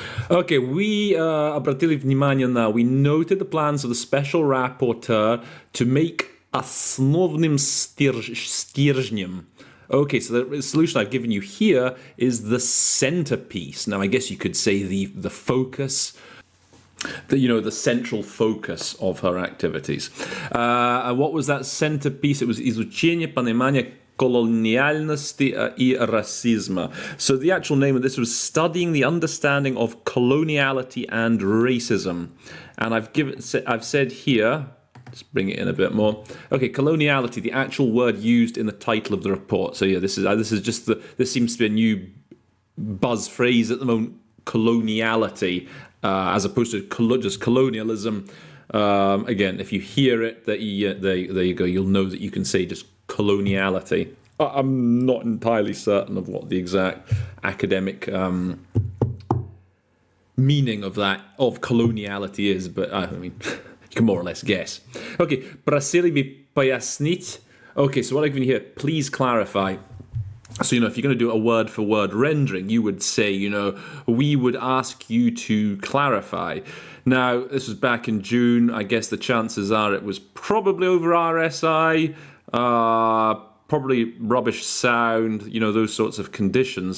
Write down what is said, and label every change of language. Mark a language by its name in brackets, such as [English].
[English] Okay, we [Russian] обратили внимание [English] now. We noted the plans of the special rapporteur to make [Russian] основным стержнем. [English] Okay, so the solution I've given you here is the centerpiece. Now, I guess you could say the focus, the central focus of her activities. And what was that centerpiece? It was [Russian] изучение понимания колониальности и расизма. [English] So the actual name of this was studying the understanding of coloniality and racism. And I've said here, just bring it in a bit more. Okay, coloniality, the actual word used in the title of the report. So yeah, this seems to be a new buzz phrase at the moment, coloniality, as opposed to just colonialism. Again, if you hear it, there you go. You'll know that you can say just coloniality. I'm not entirely certain of what the exact academic meaning of coloniality is, but I mean, you can more or less guess. [Russian] Okay, просили бы пояснить. [English] Okay, so what I've given you here, please clarify. So, if you're going to do a word-for-word rendering, you would say, we would ask you to clarify. Now, this was back in June. I guess the chances are it was probably over RSI, probably rubbish sound, those sorts of conditions.